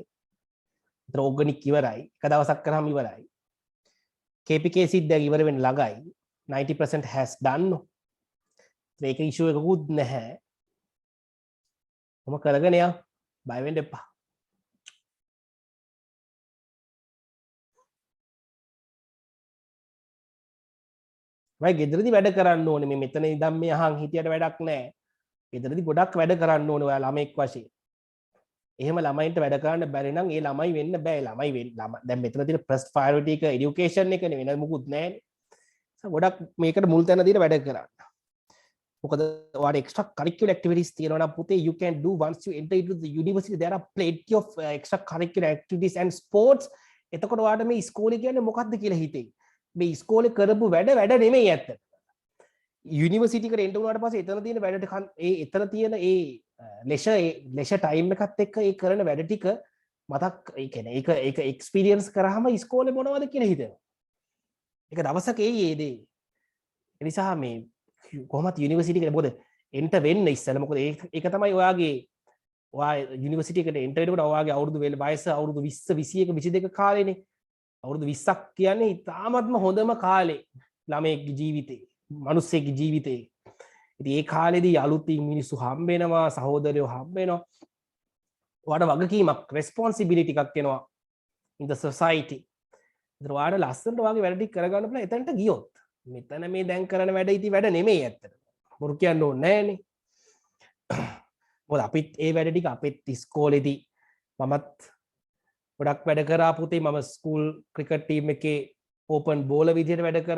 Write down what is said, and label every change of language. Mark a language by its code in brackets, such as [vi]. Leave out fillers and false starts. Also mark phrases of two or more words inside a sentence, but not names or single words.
[si] ඒතර ඕගනික් ඉවරයි. එක දවසක් කරාම ඉවරයි. KPK සිත් දැන් ඉවර වෙන්න ළඟයි. [en] 90% has done. [si] ඒක ඉෂුව එකකුත් නැහැ. මොම කරගෙන යන්න. බය වෙන්න එපා. මම ගෙදරදී වැඩ කරන්න ඕනේ. මේ මෙතන ඉඳන් මේ අහන් හිටියට වැඩක් නැහැ. ගෙදරදී ගොඩක් වැඩ කරන්න ඕනේ ඔයා ළමෙක් වශයෙන්. එහෙම ළමයින්ට වැඩ කරන්න බැරි නම් ඒ ළමයි වෙන්න බෑ. ළමයි වෙන්න දැන් මෙතන තියෙන [en] first priority [si] එක এডুকেෂන් එකනේ වෙන මොකුත් නැහැනේ. ගොඩක් මේකට මුල් තැන දීලා වැඩ කරන්න. මොකද ඔයාලට [en] extra curricular activities [si] තියෙනවා නම් පුතේ [en] you can do once you enter into the university there are plenty of extra curricular activities and sports. [si] එතකොට ඔයාලට මේ ඉස්කෝලේ කියන්නේ මොකක්ද කියලා හිතෙයි. මේ ඉස්කෝලේ කරපු වැඩ නෙමෙයි ඇත්ත. යුනිවර්සිටි එකට එන්ටර් වුණාට පස්සේ එතන තියෙන වැඩ එතන තියෙන ඒ [en] leisure time [si] එකත් එක්ක ඒ කරන වැඩ ටික මතක් ඒ කියන්නේ ඒක එක්ස්පීරියන්ස් කරාම ඉස්කෝලේ මොනවද කියලා හිතෙනවා. ඒක දවසක ඒ දේ. ඒ නිසා මේ කොහොමද යුනිවර්සිටි එකට මොකද එන්ටර් වෙන්න ඉස්සෙල්ලා මොකද ඒක තමයි ඔයා යුනිවර්සිටි එකට එන්ටර් වෙනකොට ඔයාගේ අවුරුදු වයස අවුරුදු 20 21 22 කාලේනේ. අවුරුදු 20ක් කියන්නේ ඉතාමත්ම හොඳම කාලේ ළමයෙක්ගේ ජීවිතේ. මිනිස්සෙක්ගේ ජීවිතේ. ඉතින් ඒ කාලේදී අලුතින් මිනිස්සු හම්බ වෙනවා, සහෝදරයෝ හම්බ වෙනවා. ඔයාට වගකීමක්, responsibility එකක් එනවා [en] in the society. [si] ඒතර ඔයාට ලස්සනට ඔයාගේ වැඩ ටික කරගන්න පුළුවන් එතනට ගියොත්. මෙතන මේ දැන් කරන වැඩ ඉතින් වැඩ නෙමෙයි ඇත්තට. බොරු කියන්න ඕනේ නෑනේ. මොකද අපිත් ඒ වැඩ ටික අපිත් ඉස්කෝලේදී මමත් ගොඩක් වැඩ කරා පුතේ. මම [en] school cricket team [si] එකේ [en] open bowler [si] විදිහට වැඩ කරා.